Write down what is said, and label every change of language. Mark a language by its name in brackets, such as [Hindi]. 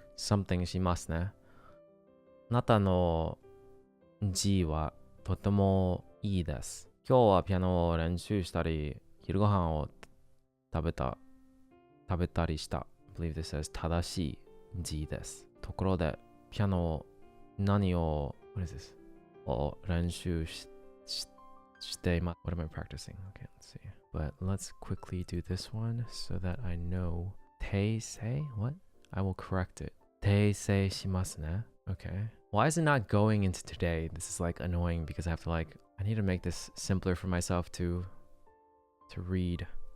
[Japanese] something しますね。あなたの字はとてもいいです。今日はピアノを練習したり、昼ご飯を食べたりした。 [English] I believe this says [Japanese] 正しい字です。ところで、ピアノ何を、 [English] what is this? [Japanese] を練習しています。 [English] What am I practicing? Okay, let's see. But let's quickly do this one so that I know. 訂正?What? I will correct it. [Japanese] 訂正しますね. [English] Okay. Why is it not going into today? This is like annoying because I have to I need to make this simpler for myself to read.